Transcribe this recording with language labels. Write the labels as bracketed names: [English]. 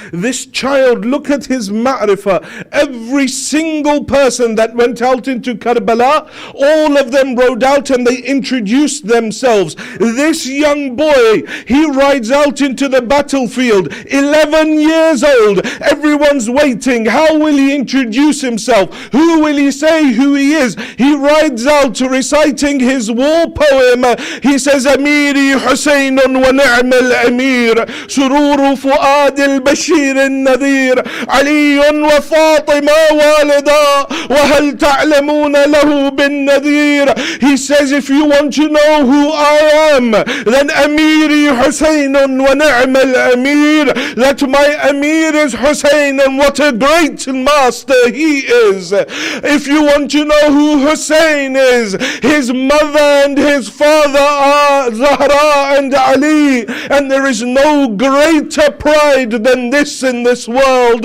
[English] This child, look at his ma'rifah. Every single person that went out into Karbala, all of them rode out and they introduced themselves. This young boy, he rides out into the battlefield, 11 years old. Everyone's waiting. How will he introduce himself? Who will he say who he is? He rides out reciting his war poem. He says, [Arabic] Amiri Hussein ونعم الأمير سرور فؤاد البشير النذير علي وفاطمة والدا وهل تعلمون له بالنذير. [English] He says, if you want to know who I am, then Amiri Hussein [Arabic] ونعم الأمير, [English] that my Amir is Hussein, and what a great master he is. If you want to know who Hussein is, his mother and his father are Zahra and Ali, and there is no greater pride than this in this world.